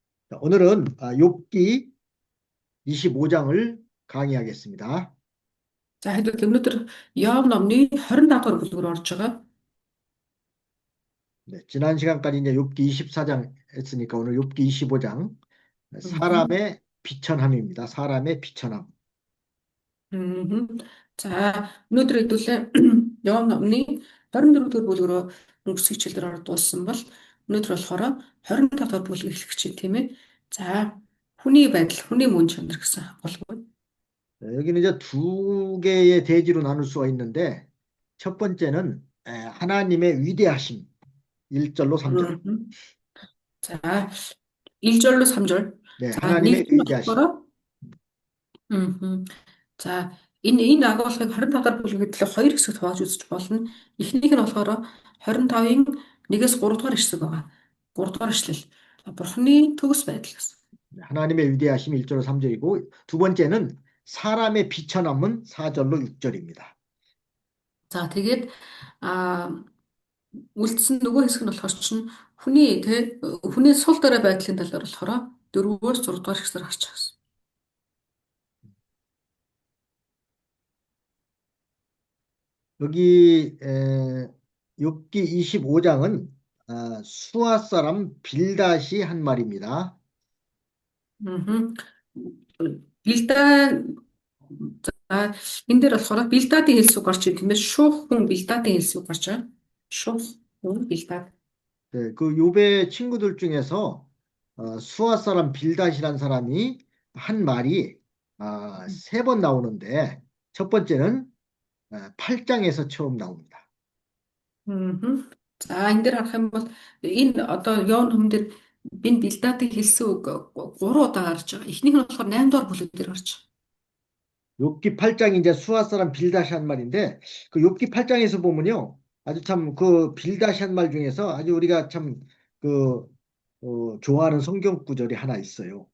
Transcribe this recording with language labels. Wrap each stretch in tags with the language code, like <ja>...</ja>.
<ko>자, 오늘은 욥기 25장을 강의하겠습니다.</ko> <mn>За хэдүүл өнөөдөр Иов номны 25 дугаар бүлгээр орж байгаа.</mn> <ko>네, 지난 시간까지 이제 욥기 24장 했으니까 오늘 욥기 25장 Мгм. 사람의 비천함입니다. 사람의 비천함. Мгм.</ko> <mn>За өнөөдөр хэдүүлээ Иов номны 24 дугаар бүлгэрөө өнгөрсөн хичээлээр ордуулсан бол өнөөдөр болохоор 25 дугаар бүлэг эхлэх чинь тийм ээ. За хүний байдал, хүний мөн чанар гэсэн болов.</mn> <ko>네, 여기는 이제 두 개의 대지로 나눌 수가 있는데 첫 번째는 하나님의 위대하심 1절로 3절.</ko> <mn>Мгм. За</mn> <ko>1절로 3절. 네,</ko> <mn>За</mn> <ko>하나님의</ko> <mn>нэгдүгээр нь</mn> <ko>위대하심.</ko> <mn>болохоор мгм. За энэ агуулгыг 25 дахь бүлгийн төлөө хоёр хэсэгт хувааж үзэж болно. Эхнийх нь болохоор 25-ын 1-ээс 3 дугаар хэсэг байгаа. 3 дугаар эшлэл. Бурхны төгс байдал гэсэн.</mn> <ko>하나님의 위대하심 1절로 3절이고 두 번째는 사람의 비천함은 4절로 6절입니다.</ko> <mn>За тэгээд а үлдсэн нөгөө хэсэг нь болохоор чинь хүний сул дорой байдлын талаар болохоор 4-өөс 6 дугаар хэсгээр гарч байгаа гэсэн.</mn> <ko>여기 욥기 25장은 수아 사람 빌닷이 한 말입니다. Мгм.</ko> <mn>Билдаа за энэ дээр болохоор Билдадын хэлсүү гарч ирэх юм байна. Шуух хүн Билдадын хэлсүү гарч байгаа. Шуух хүн Билдад.</mn> <ko>네, 그 욥의 친구들 중에서 수아 사람 빌닷이란 사람이 한 말이 세 번 나오는데 첫 번째는 8장에서 처음 나옵니다. Мгм.</ko> <mn>За энэ дээр харах юм бол энэ одоо Йон хүм дээр энэ Билдадын хэлсүү 3 удаа гарч байгаа. Эхнийх нь болохоор 8 дугаар бүлэг дээр гарч байгаа.</mn> <ko>욥기 8장이 이제 수아 사람 빌닷이 한 말인데 그 욥기 8장에서 보면요. 아주 참 그 빌닷이 한 말 중에서 아주 우리가 참 그 좋아하는 성경 구절이 하나 있어요.</ko>